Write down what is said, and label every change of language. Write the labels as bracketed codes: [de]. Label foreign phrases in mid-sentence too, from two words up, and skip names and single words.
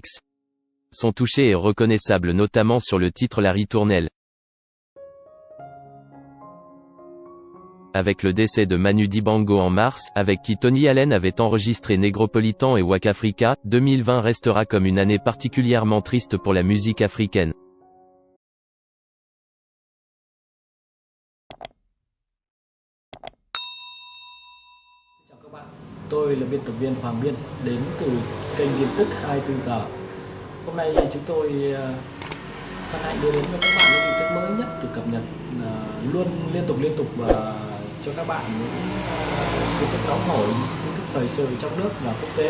[fr] Son toucher est reconnaissable notamment sur le titre La Ritournelle. Avec le décès de Manu Dibango en mars, avec qui Tony Allen avait enregistré Negropolitan et Waka Africa, 2020 restera comme une année particulièrement triste pour la musique africaine. [vi] Tôi là biên tập viên Hoàng Biên, đến từ kênh tin tức 24 giờ. Hôm nay chúng tôi hân hạnh đưa đến cho các bạn những tin tức mới nhất được cập nhật luôn liên tục cho các bạn những tin tức nóng hổi, tin tức thời sự trong nước và quốc tế.